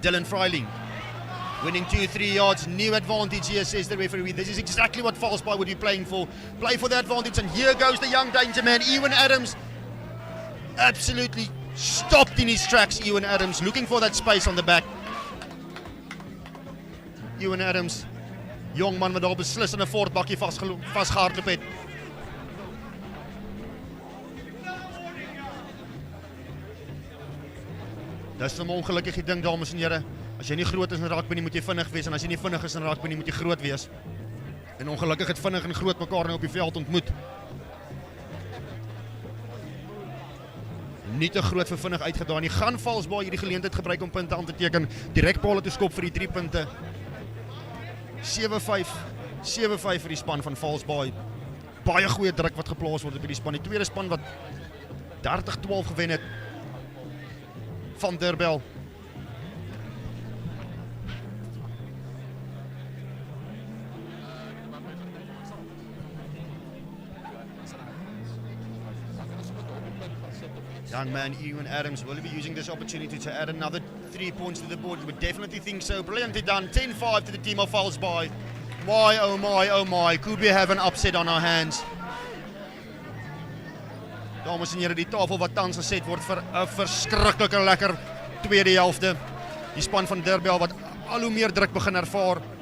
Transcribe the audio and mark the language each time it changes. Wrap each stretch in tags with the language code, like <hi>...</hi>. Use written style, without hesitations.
<en>Dylan Freiling winning 2-3 yards, new advantage here, says the referee. This is exactly what FALSEBAY would be playing for. Play for the advantage, and here goes the young danger man, Ewan Adams. Absolutely stopped in his tracks. Ewan Adams looking for that space on the back.</en> <af>Ewan Adams, jong man wat daar beslis in 'n voortbakkie vasgehardloop het. Dis 'n ongelukkige ding, dames en here. As jy nie groot is in rugby nie, moet jy vinnig wees, en as jy nie vinnig is in rugby nie, moet jy groot wees. En ongelukkig het vinnig en groot mekaar nou op die veld ontmoet. Nie te groot vir vinnig uitgedaai nie. Gaan FALSEBAY hierdie geleentheid gebruik om punte aan te teken. Direk paal te skop vir die 3 punte. 7-5 vir die span van FALSEBAY. Baie goeie druk wat geplaas word op die span. Die tweede span wat 30-12 gewen het van Derbell.</af> <en>Young man Ewan Adams, will he be using this opportunity to add another 3 points to the board? You would definitely think so. Brilliantly done. 10-5 to the team of FALSEBAY. My, oh my. Could we have an upset on our hands?</en> <af>Dames en here, die tafel wat tans geset word vir 'n verskriklike lekker tweede helfte. Die span van Derbell wat al hoe meer druk begin ervaar.</af>